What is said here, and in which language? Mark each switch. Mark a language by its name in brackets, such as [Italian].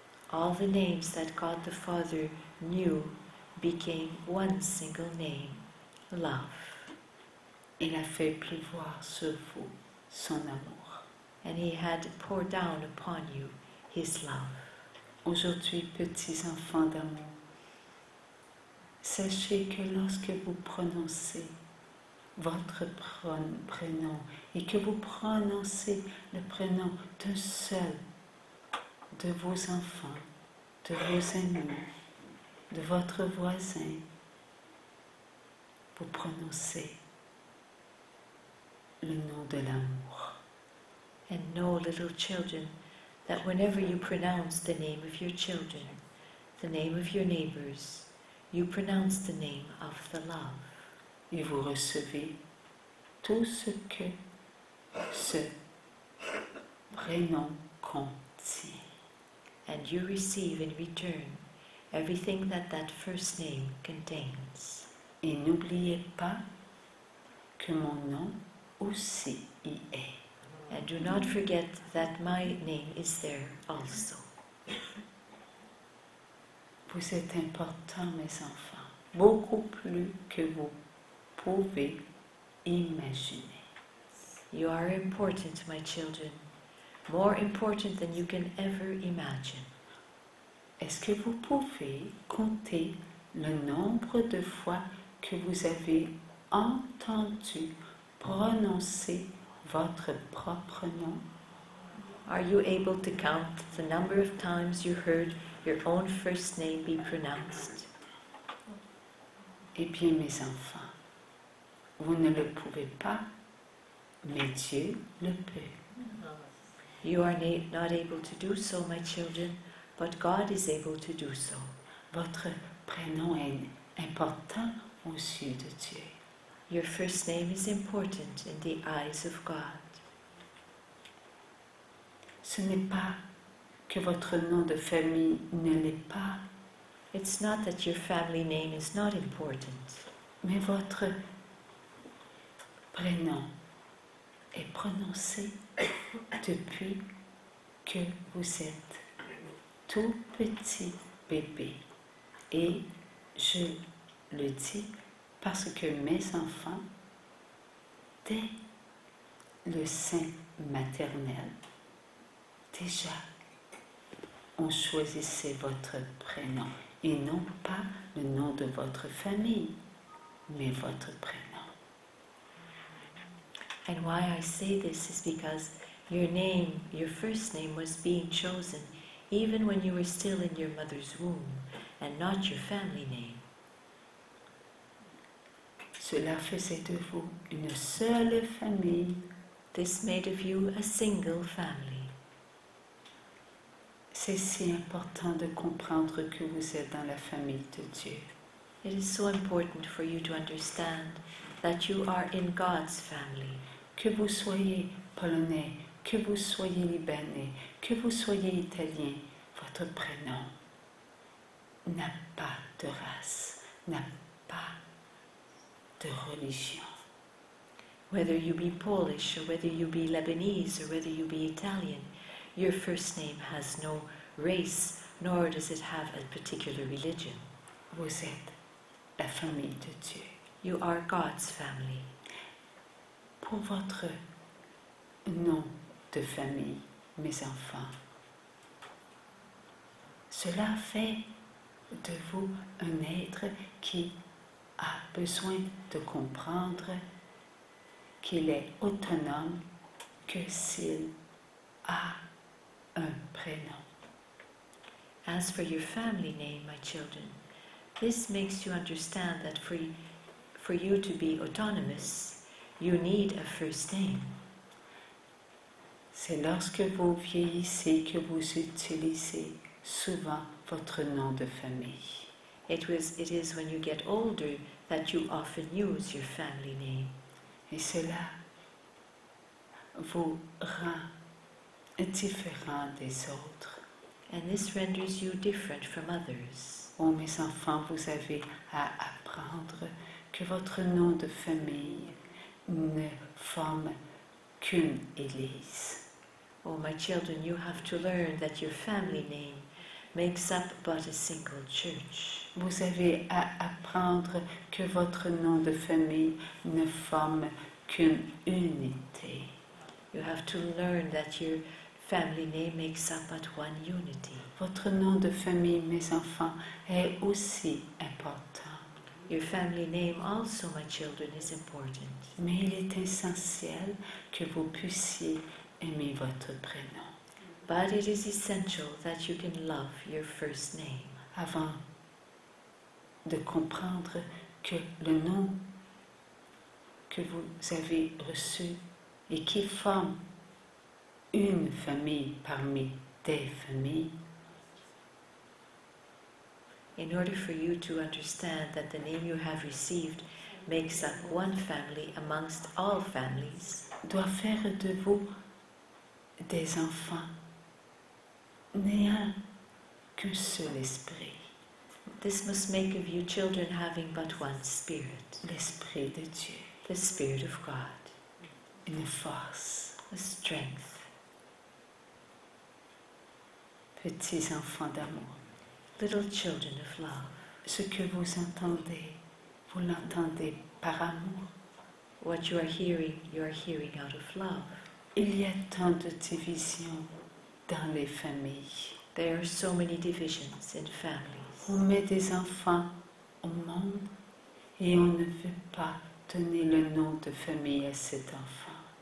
[English] all the names that God the Father knew became one single name, love. [French] Il a fait pleuvoir sur vous son amour. [English] And He had poured down upon you His love. [French] Aujourd'hui, petits enfants d'amour, sachez que lorsque vous prononcez votre prénom et que vous prononcez le prénom d'un seul de vos enfants, de vos amis, de votre voisin, vous prononcez le nom de l'amour. [English] And know, little children, that whenever you pronounce the name of your children, the name of your neighbors, you pronounce the name of the love. [French] Et vous recevez tout ce que ce prénom contient. [English] And you receive in return everything that that first name contains. [French] Et n'oubliez pas que mon nom aussi y est. [English] And do not forget that my name is there also. [French] Vous êtes importants, mes enfants, beaucoup plus que vous pouvez imaginer. [English] You are important, my children, more important than you can ever imagine. [French] Est-ce que vous pouvez compter le nombre de fois que vous avez entendu prononcer votre propre nom? [English] Are you able to count the number of times you heard your own first name be pronounced? [French] Eh bien, mes enfants, vous ne le pouvez pas, mais Dieu le peut. [English] You are not able to do so, my children, but God is able to do so. [French] Votre prénom est important aux yeux de Dieu. [English] Your first name is important in the eyes of God. [French] Ce n'est pas que votre nom de famille ne l'est pas, [English] It's not that your family name is not important, [French] mais votre prénom est prononcé depuis que vous êtes tout petit bébé. Et je le dis parce que mes enfants, dès le sein maternel, déjà, on choisissait votre prénom et non pas le nom de votre famille, mais votre prénom. [English] and why I say this is because your name, your first name, was being chosen even when you were still in your mother's womb, and not your family name. [French] Cela faisait de vous une seule famille. [English] This made of you a single family. [French] C'est si important de comprendre que vous êtes dans la famille de Dieu. [English] It is so important for you to understand that you are in God's family. [French] Que vous soyez polonais, que vous soyez libanais, que vous soyez italien, votre prénom n'a pas de race, n'a pas de religion. [English] Whether you be Polish, or whether you be Lebanese, or whether you be Italian, your first name has no race, nor does it have a particular religion. [French] Vous êtes la famille de Dieu. [English] You are God's family. [French] Pour votre nom de famille, mes enfants, cela fait de vous un être qui a besoin de comprendre qu'il est autonome que s'il a un prénom. [English] As for your family name, my children, this makes you understand that for you to be autonomous, you need a first name. [French] C'est lorsque vous vieillissez que vous utilisez souvent votre nom de famille. [English] It is when you get older that you often use your family name. [French] Et cela vous rend différent des autres. [English] And this renders you different from others. [French] Oh, mes enfants, vous avez à apprendre que votre nom de famille ne forme qu'une église. [English] Oh, my children, you have to learn that your family name makes up but a single church. [French] Vous avez à apprendre que votre nom de famille ne forme qu'une unité. [English] You have to learn that your family name makes up but one unity. [French] Votre nom de famille, mes enfants, est aussi important. [English] Your family name also, my children, is important. [French] Mais il est essentiel que vous puissiez aimer votre prénom. [English] But it is essential that you can love your first name. [French] Avant de comprendre que le nom que vous avez reçu et qui forme une famille parmi des familles, [English] In order for you to understand that the name you have received makes up one family amongst all families, [French] doit faire de vous des enfants n'ayant qu'un seul esprit, [English] this must make of you children having but one spirit, [French] l'esprit de Dieu, [English] the Spirit of God, [French] une force. [English] a strength. [French] Petits enfants d'amour, [English] Little children of love. [French] ce que vous entendez, vous l'entendez par amour. [English] What you are hearing out of love. [French] Il y a tant de divisions dans les familles. [English] There are so many divisions in families. [French] On met des enfants au monde et on ne veut pas donner le nom de famille à cet enfant.